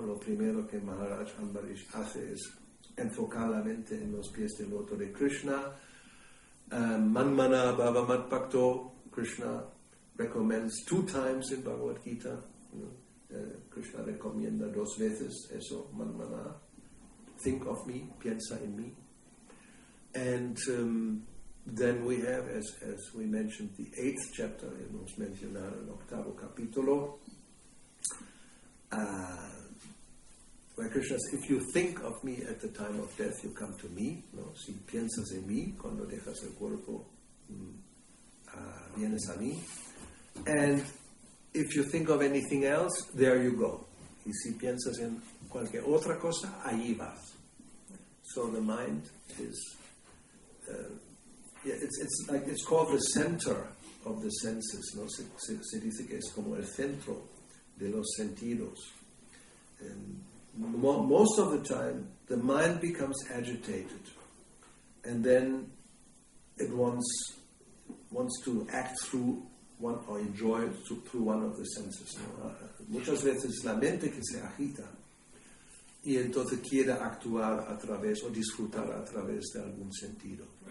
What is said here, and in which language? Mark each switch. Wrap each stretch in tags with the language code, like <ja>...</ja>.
<es>Lo primero que Maharaj Ambarish hace es enfocar la mente en los pies del loto de Krishna.</es> <en>Manmana Bhavamat Bhakto, Krishna recommends 2 times in Bhagavad Gita.</en> <es>Krishna recomienda 2 veces eso, Manmana,</es> <en>think of me,</en> <es>piensa en mí.</es> <en>And then we have, as we mentioned, the 8th chapter,</en> <es>hemos mencionado el 8º capítulo,</es> <en>where Krishna says, if you think of me at the time of death, you come to me.</en> <es>¿No? Si piensas en mí, cuando dejas el cuerpo, vienes a mí. And</es> <en>if you think of anything else, there you go.</en> <es>Y si piensas en cualquier otra cosa, allí vas.</es> <en>So the mind is, it's called the center of the senses, ¿no?</en> <es>Se dice que es como el centro de los sentidos.</es> <en>And most of the time, the mind becomes agitated, and then it wants to act through one or enjoy through one of the senses, ¿no?</en> <es>Muchas veces la mente que se agita y entonces quiere actuar a través o disfrutar a través de algún sentido.</es>